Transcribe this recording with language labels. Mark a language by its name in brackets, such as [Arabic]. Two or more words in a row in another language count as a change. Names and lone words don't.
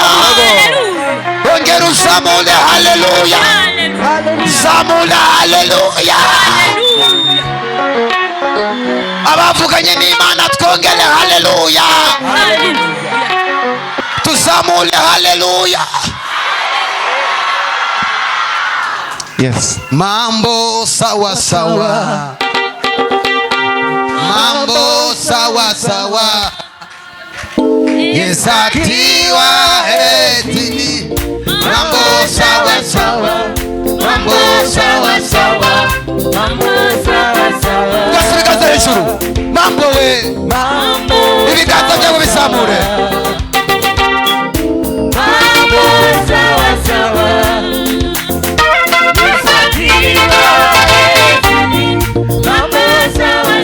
[Kinyarwanda] Ongera uzamule haleluya. Zamula haleluya. Abavuganye n'Imana twongere haleluya. Tuzamule haleluya. Yes. [Swahili] Mambo sawa sawa, mambo sawa sawa, yesatiwa etini. Mambo sawa sawa, mambo sawa sawa, [Kinyarwanda] gasa ibiganza hejuru. Mambo we, ibiganza byawe bizamure. [Swahili] Mambo sawa